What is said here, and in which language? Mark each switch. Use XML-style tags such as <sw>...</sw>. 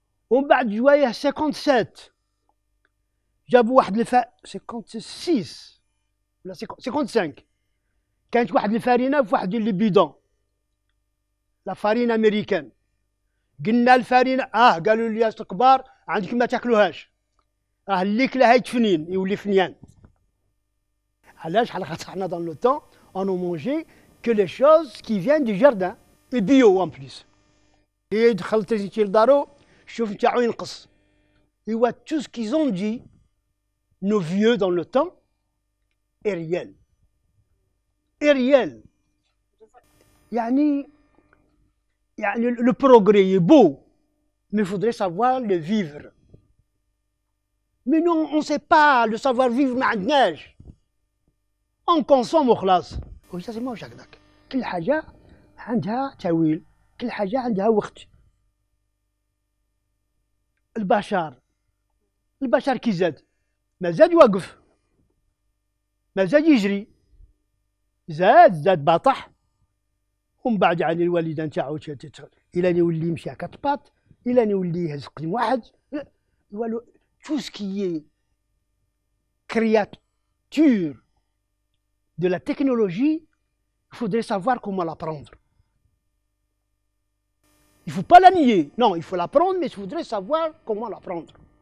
<ar>ومن بعد جوايه 57 جابوا واحد 56 ولا 55 كانت واحد الفارينه في واحد لي بيدون، لا فارين امريكان. قلنا الفارينه قالوا لي الكبار عندكم ما تاكلوهاش، اللي كلاها يتفنين يولي فنيان. علاش؟ على خاطر حنا</ar> <fr>dans le temps on ne mangeait que les choses qui viennent du jardin et bio en plus.</fr> <ar>Et دخلت انت لدارو شوف نتاعو ينقص.</ar> <fr>ايوا tout ce qu'ils ont dit nos vieux dans le temps est réel. est réel. يعني le progrès est beau, mais il faudrait savoir le vivre. Mais non, on ne sait pas le savoir-vivre</fr> <ar>ما عندناش.</ar> <fr>On consomme وخلاص.</fr> <ar>وجازي ماهوش هكذاك. كل حاجة عندها تاويل، كل حاجة عندها وقت. البشر كي زاد ما زاد واقف، ما زاد يجري، زاد باطح. ومن بعد يعني الوالده نتاعو الى يولي يمشي هكا طباط، الى يولي يهز قدم واحد. والو</ar> <fr>tout ce qui est créature de la technologie, il faudrait savoir comment l'apprendre. Il ne faut pas la nier, non, il faut l'apprendre, mais il faudrait savoir comment l'apprendre.</fr>